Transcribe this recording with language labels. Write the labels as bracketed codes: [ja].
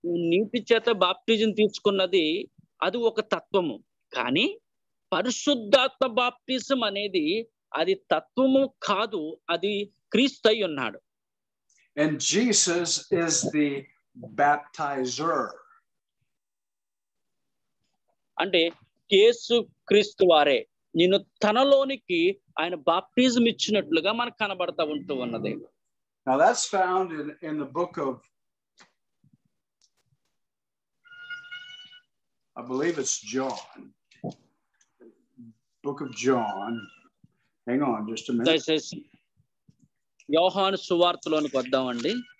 [te] నీటి చేత బాప్టిజం తీసుకున్నది అది ఒక తత్వము. కానీ పరిశుద్ధాత్మ బాప్టిజం అనేది అది తత్వము కాదు, అది క్రీస్తు అయి ఉన్నాడు. [en] And Jesus is the baptizer. [te] అంటే యేసు క్రీస్తు వారే నిన్ను తనలోనికి ఆయన బాప్టిజం ఇచ్చినట్లుగా మనకు కనబడతా ఉంటూ ఉన్నది. [en] Now that's found in the book of, I believe it's John. Book of John. Hang on just a minute. [te] యోహాను సువార్తలోనికి వద్దామండి.